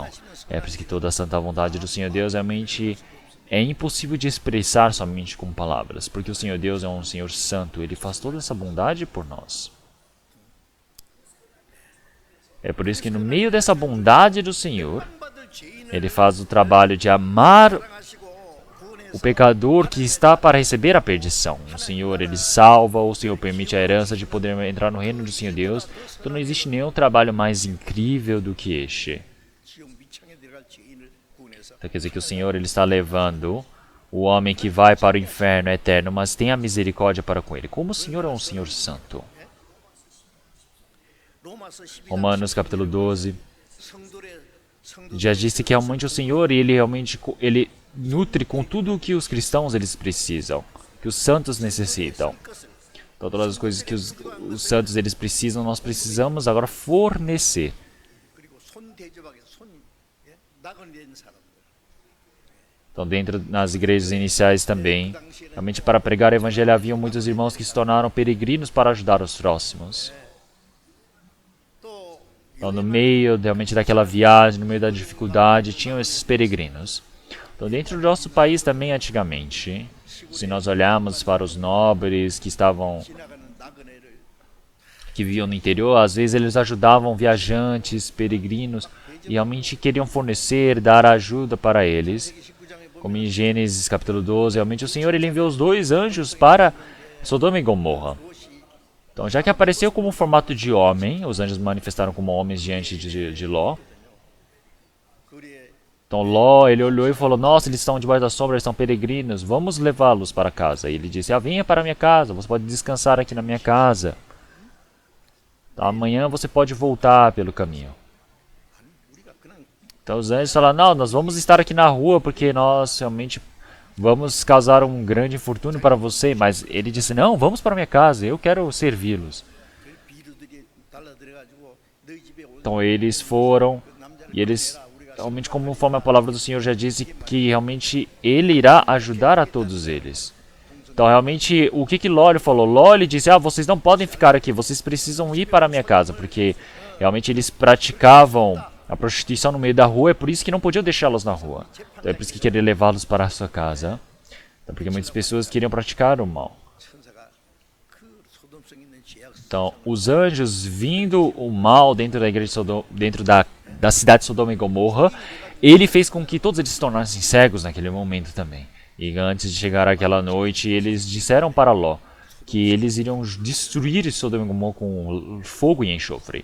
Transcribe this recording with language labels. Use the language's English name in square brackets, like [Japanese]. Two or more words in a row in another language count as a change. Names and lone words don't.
[Portuguese] É por isso que toda a santa vontade do Senhor Deus realmente é impossível de expressar somente com palavras. Porque o Senhor Deus é um Senhor santo, ele faz toda essa bondade por nós. É por isso que no meio dessa bondade do Senhor, Ele faz o trabalho de amar [Korean] 사랑하시고 구원해서 [Portuguese] o pecador que está para receber a perdição. O Senhor, Ele salva, o Senhor permite a herança de poder entrar no reino do Senhor Deus. Então não existe nenhum trabalho mais incrível do que este. [Korean] 지옥 미창에 들어갈 죄인을 구원해서 [Portuguese] Então quer dizer que o Senhor Ele está levando o homem que vai para o inferno eterno, mas tem a misericórdia para com ele. Como o Senhor é um Senhor santo. [Korean] 로마서 12장 [Portuguese] Romanos capítulo 12 [Korean] 성도의 [Portuguese] já disse que realmente o Senhor, Ele realmente Ele nutre com tudo o que os cristãos eles precisam, que os santos necessitam. [Korean] 것을 [Portuguese] Então, todas as coisas que os santos eles precisam, nós precisamos agora fornecer. [Korean] 그리고 손 대접하게 손 예? 낙원된 사람들 [Portuguese] Então, dentro nas igrejas iniciais também, realmente para pregar o evangelho havia muitos irmãos que se tornaram peregrinos para ajudar os próximos. [Korean] 또 [Portuguese] Então, no meio realmente daquela viagem, no meio da dificuldade, tinham esses peregrinos. Então, dentro do nosso país também, antigamente, se nós olharmos para os nobres que estavam, [Korean] 지나가는 나그네를 [Portuguese] que viviam no interior, às vezes eles ajudavam viajantes, peregrinos, e realmente queriam fornecer, dar ajuda para eles. [Korean] 19장에 보면 [Portuguese] Como em Gênesis capítulo 12, realmente o Senhor ele enviou os 2 anjos para Sodoma e Gomorra. Então, já que apareceu como formato de homem, os anjos manifestaram como homens diante de Ló. [Korean] 거리에 [Portuguese] Então Ló, ele olhou e falou, nossa, eles estão debaixo da sombra, eles são peregrinos, vamos levá-los para casa. E ele disse, venha para a minha casa, você pode descansar aqui na minha casa. Então, amanhã você pode voltar pelo caminho. [Korean] 우리가 그냥 [Portuguese] Então os anjos falaram, não, nós vamos estar aqui na rua porque nós realmente vamos causar um grande infortúnio para você. Mas ele disse, não, vamos para a minha casa, eu quero servi-los. [Korean] 그 비루들이 달라들어가지고 너희 집에 올 [Portuguese] Então eles foram [Korean] 남자를 [Portuguese] e eles, [Korean] 보내라. 우리가 [Portuguese] realmente conforme a palavra do Senhor já disse, que realmente ele irá ajudar a todos eles. Então realmente, o que Ló ele falou? Ló ele disse, vocês não podem ficar aqui, vocês precisam ir para a minha casa, porque realmente eles praticavam a prostituição no meio da rua, é por isso que não podiam deixá-los na rua. Então é por isso que queria levá-los para a sua casa. Então, porque muitas pessoas queriam praticar o mal. [Korean] 천사가 그 소돔성 있는 죄악 [Portuguese] Então, os anjos vindo o mal dentro da igreja de Sodoma, dentro da cidade de Sodoma e Gomorra, ele fez com que todos eles se tornassem cegos naquele momento também. E antes de chegar aquela noite, eles disseram para Ló que eles iriam destruir Sodoma e Gomorra com fogo e enxofre.